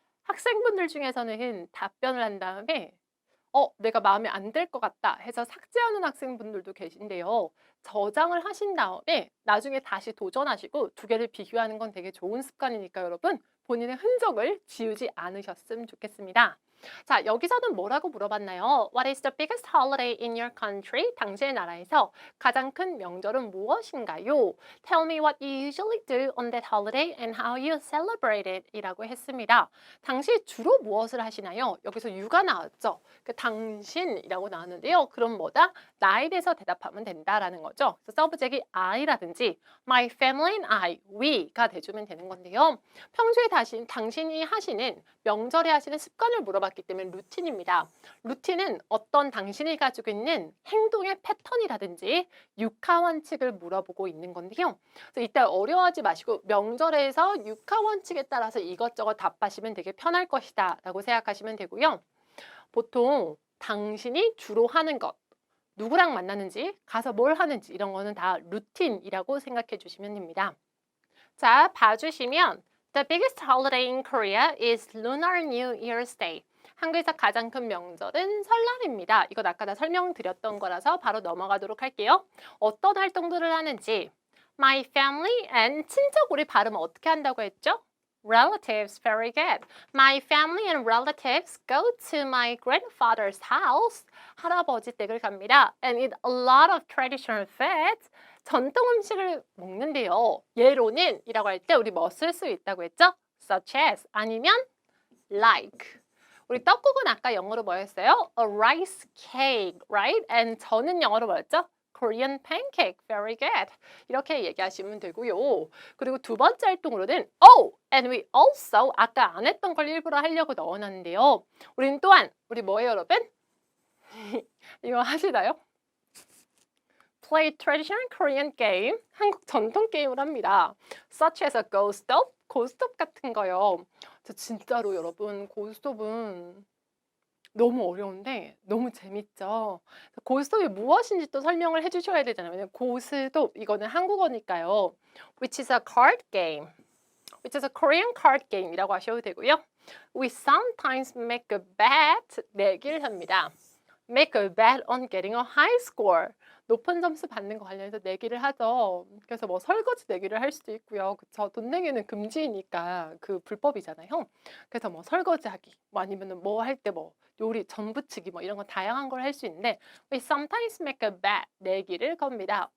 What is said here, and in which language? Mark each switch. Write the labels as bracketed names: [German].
[Korean] 학생분들 중에서는 답변을 한 다음에 내가 마음에 안 들 것 같다 해서 삭제하는 학생분들도 계신데요. 저장을 하신 다음에 나중에 다시 도전하시고 두 개를 비교하는 건 되게 좋은 습관이니까 여러분 본인의 흔적을 지우지 않으셨으면 좋겠습니다. 자, 여기서는 뭐라고 물어봤나요? [English] What is the biggest holiday in your country? [Korean] 당신의 나라에서 가장 큰 명절은 무엇인가요? [English] Tell me what you usually do on that holiday and how you celebrate it [Korean] 이라고 했습니다. 당시 주로 무엇을 하시나요? 여기서 you가 나왔죠. 그 당신이라고 나왔는데요. 그럼 뭐다? 나에 대해서 대답하면 된다라는 거죠. 그래서 서브젝이 I라든지 [English] my family and I, [Korean] we가 돼주면 되는 건데요. 평소에 당신이 하시는 명절에 하시는 습관을 물어봤기 때문에 루틴입니다. 루틴은 어떤 당신이 가지고 있는 행동의 패턴이라든지 육하 원칙을 물어보고 있는 건데요. 그래서 이때 어려워하지 마시고 명절에서 육하 원칙에 따라서 이것저것 답하시면 되게 편할 것이다 라고 생각하시면 되고요. 보통 당신이 주로 하는 것, 누구랑 만나는지, 가서 뭘 하는지 이런 거는 다 루틴이라고 생각해 주시면 됩니다. 자, 봐주시면 [English] The biggest holiday in Korea is Lunar New Year's Day. [Korean] 한국에서 가장 큰 명절은 설날입니다. 이건 아까 다 설명드렸던 거라서 바로 넘어가도록 할게요. 어떤 활동들을 하는지 [English] My family and [Korean] 친척 우리 발음 어떻게 한다고 했죠? [English] Relatives, very good. My family and relatives go to my grandfather's house. [Korean] 할아버지 댁을 갑니다. [English] And eat a lot of traditional foods. [Korean] 전통 음식을 먹는데요. 예로는 이라고 할 때 우리 뭐 쓸 수 있다고 했죠? [English] Such as 아니면 like. [Korean] 우리 떡국은 아까 영어로 뭐였어요? [English] A rice cake, right? [Korean] And 저는 영어로 뭐였죠? [English] Korean pancake, very good. [Korean] 이렇게 얘기하시면 되고요. 그리고 두 번째 활동으로는 [English] and we also [Korean] 아까 안 했던 걸 일부러 하려고 넣어놨는데요. 우리는 또한 우리 뭐예요, 여러분? 이거 하시나요? [English] Play traditional Korean game, [Korean] 한국 전통 게임을 합니다. [English] Such as a go-stop, [Korean] 고스톱 같은 거요. 저 진짜로 여러분 고스톱은 너무 어려운데 너무 재밌죠. 고스톱이 무엇인지 또 설명을 해주셔야 되잖아요. 왜냐면 고스톱 이거는 한국어니까요. [English] Which is a card game. Which is a Korean card game [Korean] 이라고 하셔도 되고요. [English] We sometimes make a bet, [Korean] 내기를 합니다. [English] Make a bet on getting a high score. [Korean] 높은 점수 받는 거 관련해서 내기를 하죠. 그래서 뭐 설거지 내기를 할 수도 있고요. 그쵸? 돈 내기는 금지니까 그 불법이잖아요. 그래서 뭐 설거지하기, 뭐 아니면은 뭐 할 때 뭐 요리, 전 부치기 뭐 이런 거 다양한 걸 할 수 있는데 [English] we sometimes make a bet, [Korean] 내기를 겁니다.